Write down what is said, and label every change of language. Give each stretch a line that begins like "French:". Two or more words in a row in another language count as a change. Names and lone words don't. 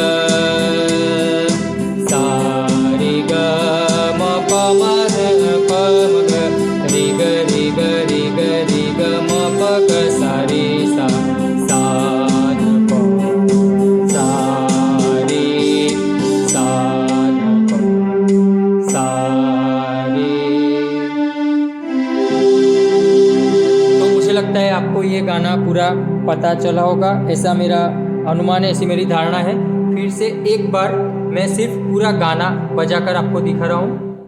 Hindi: सा रे ग म प म ध प म ग रे ग रे ग रे ग रे ग म प ग सा रे सा, सा ध प, सा रे सा ध प, सा रे। तो मुझे लगता है आपको ये गाना पूरा पता चला होगा, ऐसा मेरा अनुमान है, ऐसी मेरी धारणा है। फिर से एक बार मैं सिर्फ पूरा गाना बजाकर आपको दिखा रहा हूँ।